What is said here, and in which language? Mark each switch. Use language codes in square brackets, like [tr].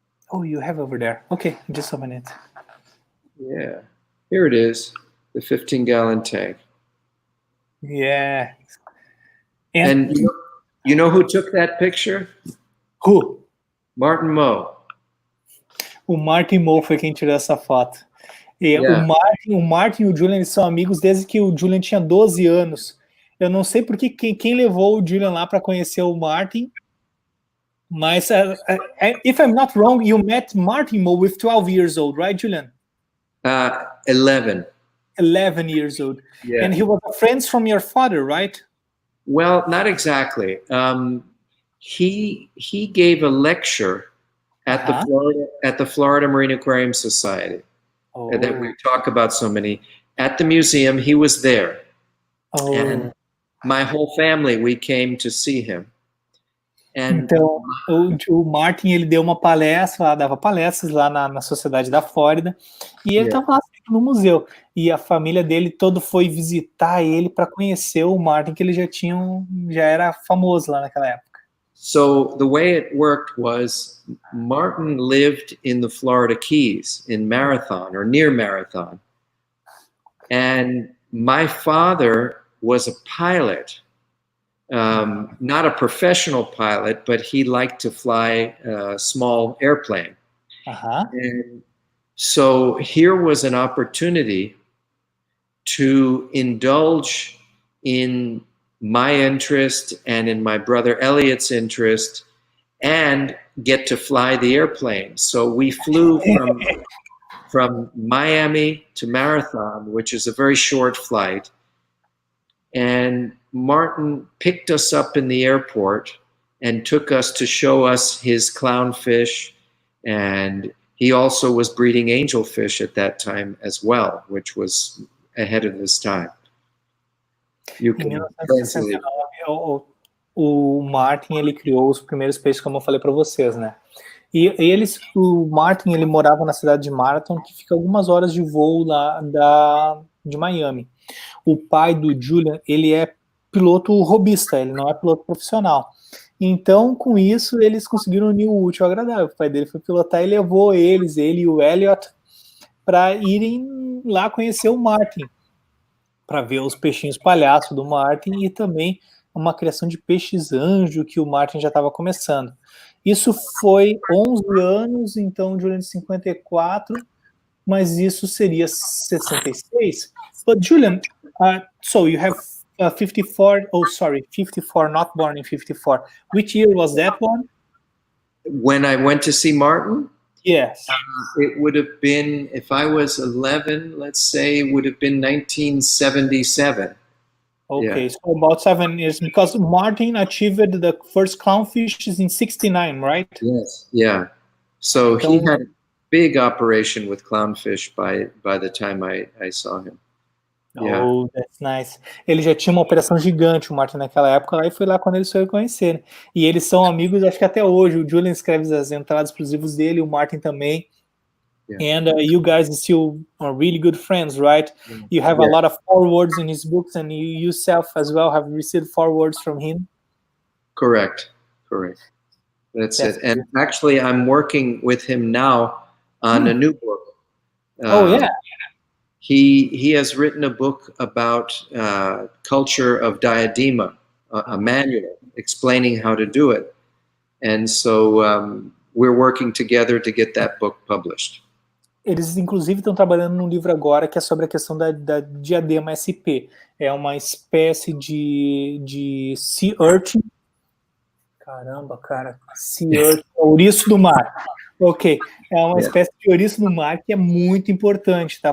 [en] Oh, you have over there. Okay, just a minute. Yeah, here it is, the 15-gallon tank. Yeah. And you know who took that picture? Who? Martin Moe. [pt] O Martin Moe foi quem tirou essa foto. E [en] Yeah. [pt] o Martin e o Julian, eles são amigos desde que o Julian tinha 12 anos. Eu não sei porque quem levou o Julian lá para conhecer o Martin, mas [en] if I'm not wrong, you met Martin Moe with 12 years old, right, Julian? 11. 11 years old. Yeah. And he was friends from your father, right? Well, not exactly. He gave a lecture at the Florida Marine Aquarium Society that we talk about so many. At the museum, he was there. And my whole family, we came to see him. And [pt] então, o Martin, ele deu uma palestra lá, dava palestras lá na Sociedade da Flórida, e ele estava lá no museu, e a família dele todo foi visitar ele para conhecer o Martin, que ele já era famoso lá naquela época. [en] So the way it worked was Martin lived in the Florida Keys in Marathon or near Marathon. And my father was a pilot, not a professional pilot, but he liked to fly a small airplane. And so here was an opportunity to indulge in my interest and in my brother Elliot's interest and get to fly the airplane. So we flew from Miami to Marathon, which is a very short flight. And Martin picked us up in the airport and took us to show us his clownfish. And he also was breeding angelfish at that time as well, which was ahead of his time. [pt] Em 1969, o Martin, ele criou os primeiros peixes, como eu falei para vocês, né? E o Martin, ele morava na cidade de Marathon, que fica algumas horas de voo lá de Miami. O pai do Julian, ele é piloto hobbyista, ele não é piloto profissional. Então, com isso, eles conseguiram unir o útil ao agradável. O pai dele foi pilotar e levou ele e o Elliot, para irem lá conhecer o Martin, para ver os peixinhos palhaço do Martin e também uma criação de peixes anjo que o Martin já estava começando. Isso foi 11 anos, então, Julian de 54, mas isso seria 66. [en] But Julian, so you have 54, 54, not born in 54. Which year was that one? When I went to see Martin? Yes. It would have been, if I was 11, let's say, it would have been 1977. Okay, so about 7 years, because Martin achieved the first clownfish in 69, right? Yes, yeah. So he had a big operation with clownfish by the time I saw him. Yeah. Oh, that's nice. [pt] Ele já tinha uma operação gigante, o Martin, naquela época, lá, e foi lá quando eles foram conhecer. E eles são amigos, acho que até hoje. O Julian escreve as entradas para os livros dele, o Martin também. [en] Yeah. And you guys still are really good friends, right? You have a lot of forewords in his books, and you yourself as well have received forewords from him. Correct. That's it. And actually, I'm working with him now on a new book. He has written a book about culture of diadema, a manual explaining how to do it. And so we're working together to get that book published. [pt] Eles, inclusive, estão trabalhando num livro agora que é sobre a questão da diadema SP. É uma espécie de sea urchin. Caramba, cara. Sea urchin, ouriço do mar. Ok. É uma espécie de ouriço do mar que é muito importante, tá?